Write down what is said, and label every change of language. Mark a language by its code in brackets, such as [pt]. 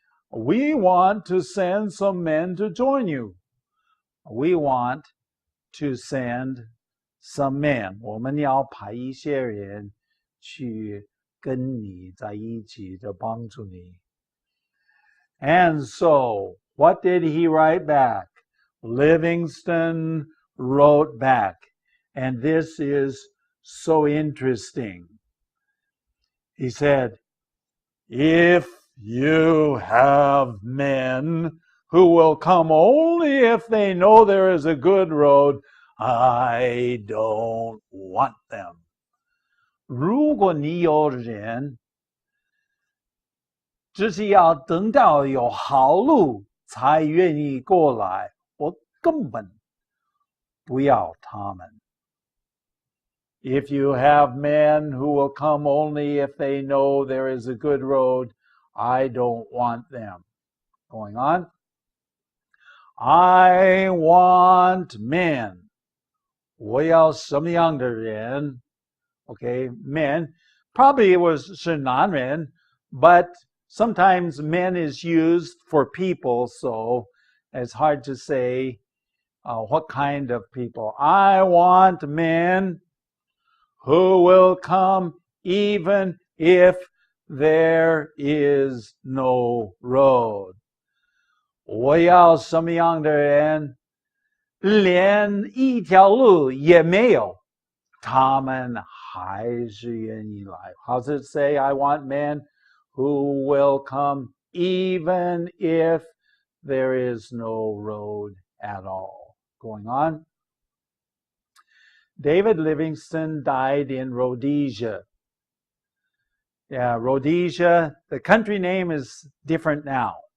[en] We want to send some men to join you. We want to send some men. [zh] 我们要派一些人去跟你在一起的帮助你. [en] And so, what did he write back? Livingston wrote back. And this is so interesting. He said, if you have men who will come only if they know there is a good road, I don't want them. [zh] 如果你有人只是要等到有好路才愿意过来，我根本不要他们。 [en] If you have men who will come only if they know there is a good road, I don't want them. Going on. I want men. [zh] 我要什么样的人 [en] Okay, men. Probably it was [zh] 是男人, [en] but sometimes men is used for people, so it's hard to say what kind of people. I want men who will come even if there is no road. [zh] 我要什么样的人，连一条路也没有，他们还是愿意来。 [en] How does it say? I want men who will come even if there is no road at all. Going on. David Livingstone died in Rhodesia. Yeah, Rhodesia, the country name is different now.